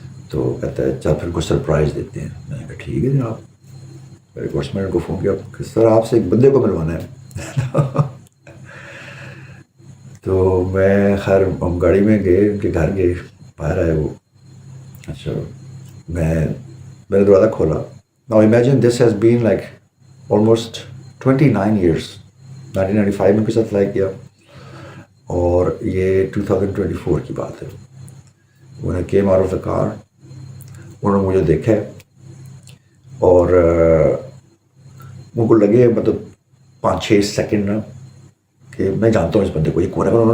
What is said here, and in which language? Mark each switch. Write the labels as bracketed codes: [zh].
[ur] تو کہتا ہے چل پھر کچھ سرپرائز دیتے ہیں. میں نے کہا ٹھیک ہے جناب. میرے کورس مینر کو فون کیا کہ سر آپ سے ایک بندے کو ملوانا ہے. تو میں خیر ہم گاڑی میں گئے, ان کے گھر گئے, باہر آئے وہ. اچھا میں نے دروازہ کھولا. [en] Now imagine this has been like almost 29 years. [ur] 1995 میں کے ساتھ فلائی کیا, اور یہ 2024 کی بات ہے. [en] When I came out of the car, [ur] انہوں نے مجھے دیکھا اور ان کو لگے مطلب 5-6 سیکنڈ نا کہ میں جانتا ہوں اس بندے کو, یہ کون ہے.